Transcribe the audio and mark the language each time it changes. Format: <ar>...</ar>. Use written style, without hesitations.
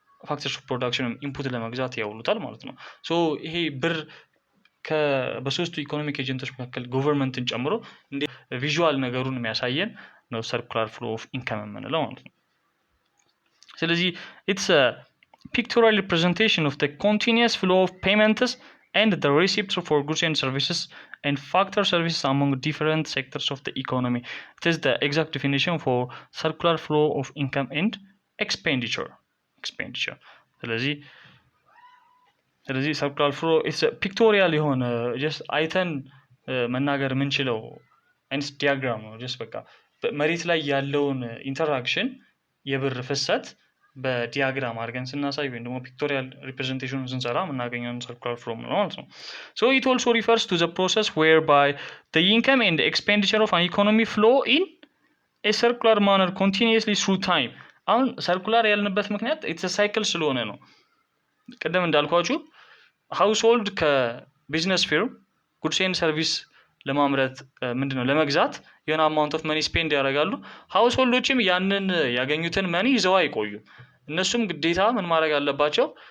<am>ፋክተርስ ኦፍ ፕሮዳክሽን ኢንፑት ለመግዛት ያውሉታል ማለት ነው። ሶ ይሄ ብር በሶስቱ ኢኮኖሚክ ኤጀንቶች መካከል ገቨርንመንትን ጨምሮ እንደ ቪዥዋል ነገሩን የሚያሳየን ነው ሰርኩላር ፍሎ ኦፍ ኢንካም የምንለው ማለት ነው። ስለዚህ</am> <en>it's a pictorial representation of the continuous flow of payments and the receipts for goods and services and factor services among different sectors of the economy. It is the exact definition for circular flow of income and expenditure.</en> <am>ስለዚህ</am> <en>circular flow is a pictorial</en> <am>የሆነ just አይተን መናገር የምንችለው አይነት ዲያግራም ነው። just በቃ መሬት ላይ ያለውን ኢንተራክሽን የብር ፍሰት በዲያግራም አድርገን ስናሳይ ወይም ደግሞ ፒክቶሪያል ሪፕሬዘንቴሽኑን ስንሰራ የምናገኘውን circular flow ነው ማለት ነው።</am> <en>So it also refers to the process whereby the income and expenditure of an economy flow in a circular manner continuously through time.</en> <am>አሁን circular ያልንበት ምክንያት</am> <en>it's a cycle</en> <am>ስለሆነ ነው። ቀደም እንዳልኳችሁ ሃውስሆልድ ከቢዝነስ ፊርም ጉድስ ኤንድ ሰርቪስ ለማምረት ምንድነው ለመግዛት የሆነ አማውንት ኦፍ መኒ ስፔንድ ያደርጋሉ። ሃውስሆልዶችም ያንን ያገኙትን መኒ ይዘው አይቆዩም። እነሱም ግዴታ ምን ማድረግ አለባቸው?</am>